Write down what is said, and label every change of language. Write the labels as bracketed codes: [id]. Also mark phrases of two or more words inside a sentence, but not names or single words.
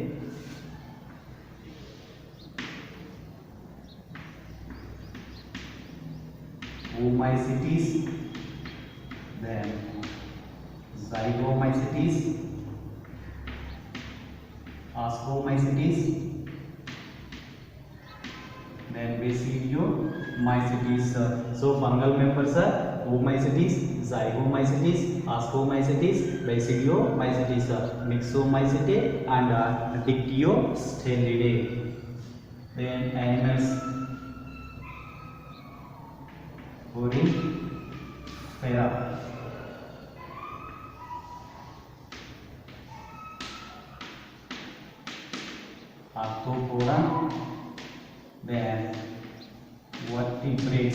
[en] Oomycetes, then Zygomycetes, Ascomycetes, then Basidiomycetes. So fungal members are Oomycetes, Zygomycetes, Ascomycetes, Basidiomycetes, Mixomycete, and Dictyostelidae. Then animals, Odifera, Arthropoda, then vertebrates.